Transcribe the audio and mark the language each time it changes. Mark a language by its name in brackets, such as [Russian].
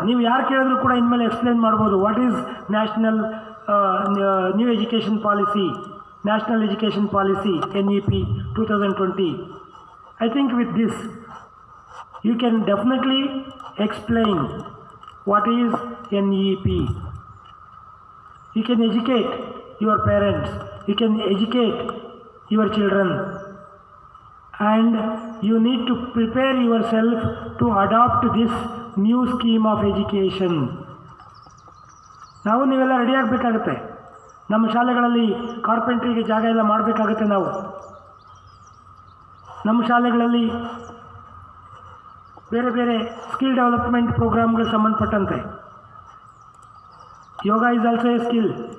[Kannada] ನೀವು ಯಾರು ಕೇಳಿದ್ರು ಕೂಡ ಇನ್ಮೇಲೆ ಎಕ್ಸ್ಪ್ಲೇನ್ ಮಾಡ್ಬೋದು. [English] what is national new education policy, [Kannada] national education policy NEP 2020. [English] I think with this you can definitely explain what is NEP. You can educate your parents, you can educate your children, and you need to prepare yourself to adopt this new scheme of education. [Kannada] ನಾವು ನೀವೆಲ್ಲ ready ಆಗಬೇಕಾಗುತ್ತೆ. ನಮ್ಮ ಶಾಲೆಗಳಲ್ಲಿ ಕಾರ್ಪೆಂಟ್ರಿಗೆ ಜಾಗ ಎಲ್ಲ ಮಾಡಬೇಕಾಗುತ್ತೆ. ನಾವು ನಮ್ಮ ಶಾಲೆಗಳಲ್ಲಿ ಬೇರೆ ಬೇರೆ ಸ್ಕಿಲ್ ಡೆವಲಪ್ಮೆಂಟ್ ಪ್ರೋಗ್ರಾಮ್ಗೆ ಸಂಬಂಧಪಟ್ಟಂತೆ [English] Yoga is also a skill.